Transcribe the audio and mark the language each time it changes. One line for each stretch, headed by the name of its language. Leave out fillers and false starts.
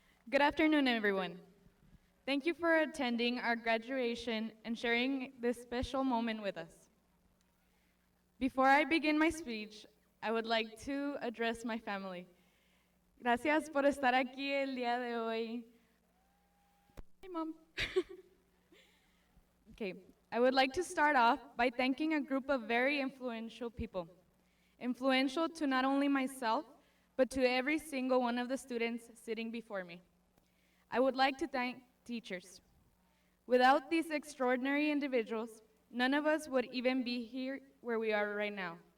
English: Good afternoon, everyone. Thank you for attending our graduation and sharing this special moment with us. Before I begin my speech, I would like to address my family.
Spanish: Gracias por estar aquí el día de hoy.
English: Hi, Mom. Okay, I would like to start off by thanking a group of very influential people. Influential to not only myself, but to every single one of the students sitting before me. I would like to thank teachers. Without these extraordinary individuals, none of us would even be here where we are right now.